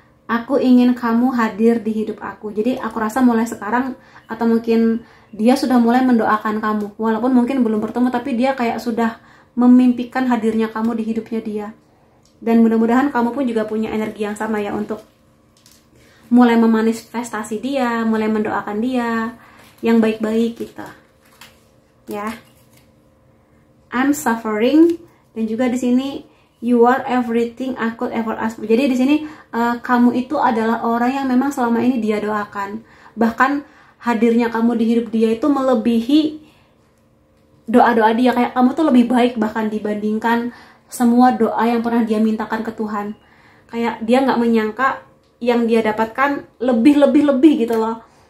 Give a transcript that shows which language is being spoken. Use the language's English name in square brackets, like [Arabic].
[Indonesian] Aku ingin kamu hadir di hidup aku. Jadi aku rasa mulai sekarang, atau mungkin dia sudah mulai mendoakan kamu, walaupun mungkin belum bertemu, tapi dia kayak sudah memimpikan hadirnya kamu di hidupnya dia. Dan mudah-mudahan kamu pun juga punya energi yang sama ya, untuk mulai memanifestasi dia, mulai mendoakan dia yang baik-baik gitu, ya. [English] I'm suffering, [Indonesian] dan juga di sini [English] you are everything I could ever ask. [Indonesian] Jadi di sini kamu itu adalah orang yang memang selama ini dia doakan. Bahkan hadirnya kamu di hidup dia itu melebihi doa-doa dia. Kayak kamu tuh lebih baik bahkan dibandingkan semua doa yang pernah dia mintakan ke Tuhan. Kayak dia nggak menyangka yang dia dapatkan lebih gitu loh.